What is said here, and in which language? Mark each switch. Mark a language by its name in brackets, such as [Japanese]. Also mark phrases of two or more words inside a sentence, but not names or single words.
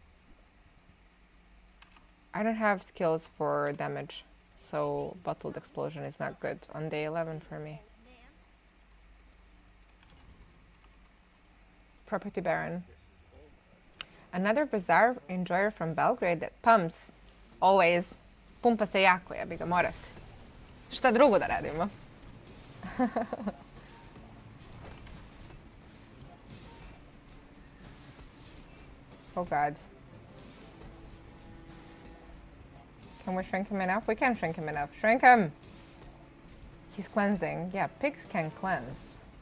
[English] I don't have skills for damage, so bottled explosion is not good on day 11 for me. Man, Property Baron. Another Bazaar enjoyer from Belgrade that pumps. Always. [Serbian] Pumpa se jako, ja bi ga, mora se. Šta drugo da radimo? [English] Oh god. Can we shrink him enough? We can shrink him enough. Shrink him! He's cleansing. Yeah, pigs can cleanse.